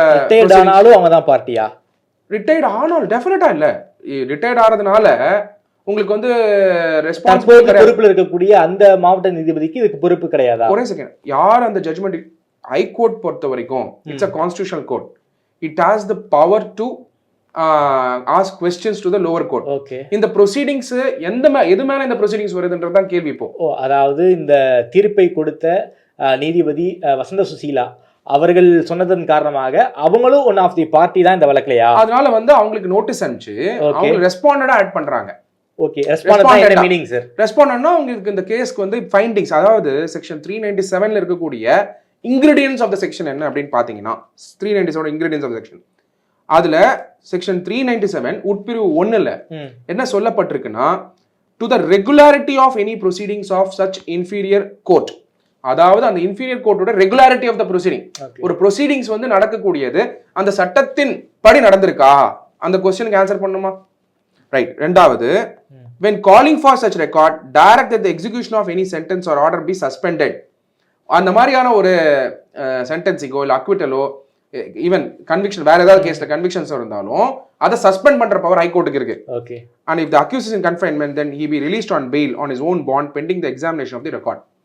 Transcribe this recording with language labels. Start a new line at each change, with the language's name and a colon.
Tamil: Retired ஆனாலும் அவங்க தான் பார்ட்டியா? ரிட்டையர்ட் ஆனாலும் டெஃபினட்டா இல்ல. ரிட்டையர்ட் ஆறதுனால உங்களுக்கு வந்து ரெஸ்பான்சிபிலிட்டி பொறுப்புல இருக்கக்கூடிய அந்த மாவட்ட நீதிபதிக்கு இதுக்கு பொறுப்பு கிடையாதா? ஒரே செகண்ட், யார் அந்த ஜட்மெண்ட்? ஹைகோர்ட் பொறுத்த வரைக்கும்
English: It's a constitutional court. It has the power to ask questions to the lower court. Okay,
Tamil: இந்த ப்ரொசீடிங்ஸ் எது மேல இந்த ப்ரொசீடிங்ஸ் வருதுன்றது தான் கேள்வி. இப்போ அதாவது இந்த தீர்ப்பை கொடுத்த நீதிபதி வசந்த சுசீலா அவர்கள் சொன்னதன் காரணமாக அவங்களும்
English: one of the party
Tamil: தான் இந்த வழக்குலையா? அதனால வந்து அவங்களுக்கு நோட்டீஸ் அனுப்பிச்சு அவங்க ரெஸ்பாண்டடா ஆட் பண்றாங்க. ஓகே, ரெஸ்பாண்டட் என்ன மீனிங் சார்? ரெஸ்பாண்டட்னா உங்களுக்கு இந்த கேஸ்க்கு வந்து ஃபைண்டிங்ஸ், அதாவது செக்ஷன் 397ல இருக்கக்கூடிய இன்கிரிடியன்ட்ஸ் ஆஃப் த செக்ஷன் என்ன அப்படின்னு பாத்தீங்கன்னா 397 இன்கிரிடியன்ட்ஸ் ஆஃப் த செக்ஷன், அதுல செக்ஷன் 397 உட்பிரிவு 1ல என்ன சொல்லப்பட்டிருக்குன்னா
English: To the regularity of any proceedings of such inferior court.
Tamil: அதாவது அந்த inferior கோர்ட்டோட
English: Regularity of the proceeding.
Tamil: ஒரு ப்ரொசீடிங்ஸ் வந்து நடக்கக்கூடியது அந்த சட்டத்தின் படி நடந்திருக்கா, அந்த கொஸ்டினுக்கு ஆன்சர் பண்ணுமா? ரைட். ரெண்டாவது,
English: when calling for such record direct that the execution of any sentence or order be suspended.
Tamil: அந்த மாதிரியான ஒரு சென்டென்சிங்கோ இல்லை அக்விட்டலோ ஈவன் கன்விக்ஷன், வேற ஏதாவது கேஸ்ல கன்விக்ஷன்ஸ் இருந்தாலும் அதை சஸ்பெண்ட் பண்ற பவர் ஹைகோர்ட்டுக்கு இருக்கு. Okay,
English: and if the accused is in confinement then he be released on bail on his own bond pending the examination of the record.